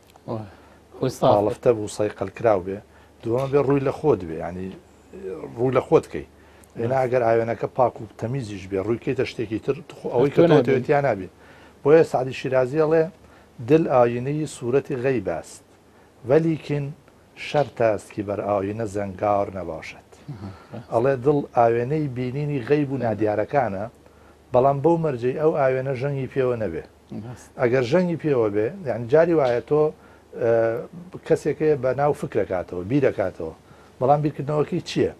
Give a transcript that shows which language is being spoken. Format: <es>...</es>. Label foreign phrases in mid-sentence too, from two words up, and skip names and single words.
<ckb>ئاڵفتە بوو سایقەلکراو بێ دووەمە بێ ڕووی لە خۆت بێ ینی ڕووی لە خۆت بکەی لێنا ئەگەر ئاوێنەکە پاک و تەمیزیش بێ ڕووی کەیتە شتێکی تر ئەوەی کەتەوەتیان نابێ بۆیە سعدی شیرازی ئەڵێ</ckb> <fa>دل ئاینەی سوورەتی غەیب است وەلیکن شەرط است که بەر ئاینە زەنگار نەباشێت</fa> <ckb>ئەڵێ دڵ ئاوێنەی بینینی غەیب و نادیارەکانە بەڵام بەو مەرجەی ئەو ئاوێنە ژەنگی پێوە نەبێ ئەگەر ژەنگی پێوە بێ یعنی جاری وایە تۆ کەسێکەیە بە ناو فکرەکاتەوە بیرەکاتەوە بەڵام بیرکردنەوەکەی چییە؟</ckb>